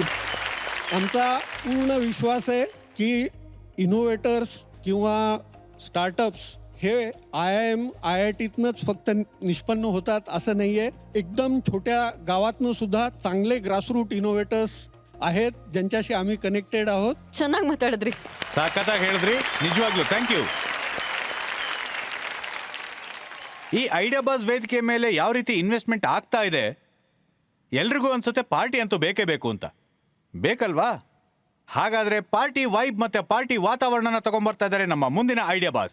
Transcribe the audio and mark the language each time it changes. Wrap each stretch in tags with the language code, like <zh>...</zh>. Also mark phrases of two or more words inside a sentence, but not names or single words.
<mr>आमचा पूर्ण विश्वास आहे की इनोव्हेटर्स किंवा स्टार्टअप्स हे IIM IITतनंच फक्त निष्पन्न होतात असं नाहीये. एकदम छोट्या गावातनं सुद्धा चांगले</mr> <en>grassroot innovators</en> <mr>आहेत ज्यांच्याशी आम्ही कनेक्टेड आहोत.</mr> <kn>ಚೆನ್ನಾಗಿ ಮಾತಾಡಿದ್ರಿ. ಸಾಕತ್ತಾಗಿ ಹೇಳಿದ್ರಿ, ನಿಜವಾಗ್ಲೂ</kn> <en>thank you.</en> <kn>ಈ ಐಡಿಯಾ ಬಾಸ್ ವೇದಿಕೆ ಮೇಲೆ ಯಾವ ರೀತಿ ಇನ್ವೆಸ್ಟ್ಮೆಂಟ್ ಆಗ್ತಾ ಇದೆ, ಎಲ್ರಿಗೂ ಅನ್ಸುತ್ತೆ ಪಾರ್ಟಿ ಅಂತೂ ಬೇಕೇ ಬೇಕು ಅಂತ. ಬೇಕಲ್ವಾ? ಹಾಗಾದ್ರೆ</kn> <en>party vibe</en> <kn>ಮತ್ತೆ ಪಾರ್ಟಿ ವಾತಾವರಣನ ತಗೊಂಡ್ಬರ್ತಾ ಇದ್ದಾರೆ ನಮ್ಮ ಮುಂದಿನ ಐಡಿಯಾ ಬಾಸ್.</kn>